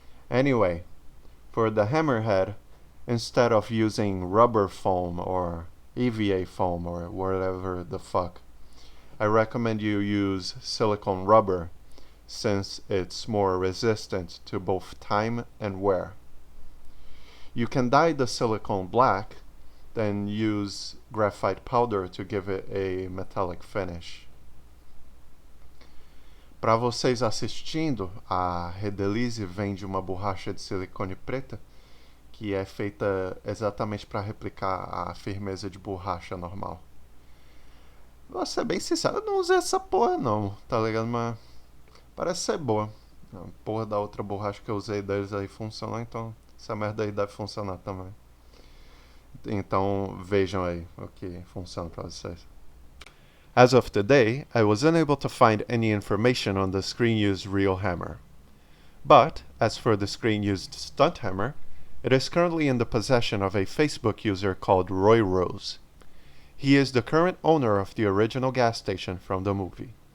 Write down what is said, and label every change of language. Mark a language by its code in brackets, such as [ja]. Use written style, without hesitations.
[en] Anyway, for the hammerhead, instead of using rubber foam or EVA foam or whatever the fuck, I recommend you use silicone rubber since it's more resistant to both time and wear. You can dye the silicone black, then use graphite powder to give it a metallic finish. [pt] Para vocês assistindo, a Redelize vende uma borracha de silicone preta que é feita exatamente para replicar a firmeza de borracha normal. Vou ser bem sincero, eu não usei essa porra não, tá ligado? Mas parece ser boa. A porra da outra borracha que eu usei deles aí funcionou, então essa merda aí deve funcionar também. Então vejam aí o que funciona para vocês. [en] As of today, I was unable to find any information on the screen-used real hammer. But, as for the screen-used stunt hammer, it is currently in the possession of a Facebook user called Roy Rose. He is the current owner of the original gas station from the movie.